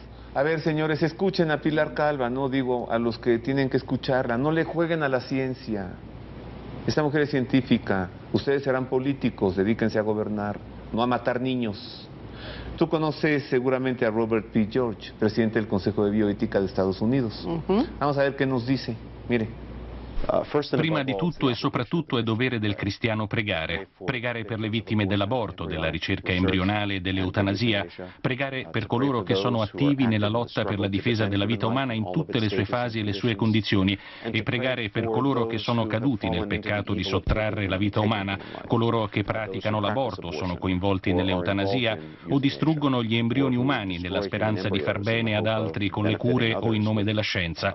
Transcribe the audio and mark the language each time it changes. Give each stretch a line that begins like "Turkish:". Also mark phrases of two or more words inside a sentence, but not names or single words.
Spanish: A ver, señores, escuchen a Pilar Calva, no digo a los que tienen que escucharla, no le jueguen a la ciencia. Esta mujer es científica, ustedes serán políticos, dedíquense a gobernar, no a matar niños. Tú conoces seguramente a Robert P. George, presidente del Consejo de Bioética de Estados Unidos. Vamos a ver qué nos dice, mire.
Italian: Prima di tutto e soprattutto è dovere del cristiano pregare per le vittime dell'aborto, della ricerca embrionale e dell'eutanasia, pregare per coloro che sono attivi nella lotta per la difesa della vita umana in tutte le sue fasi e le sue condizioni, e pregare per coloro che sono caduti nel peccato di sottrarre la vita umana, coloro che praticano l'aborto, sono coinvolti nell'eutanasia o distruggono gli embrioni umani nella speranza di far bene ad altri con le cure o in nome della scienza.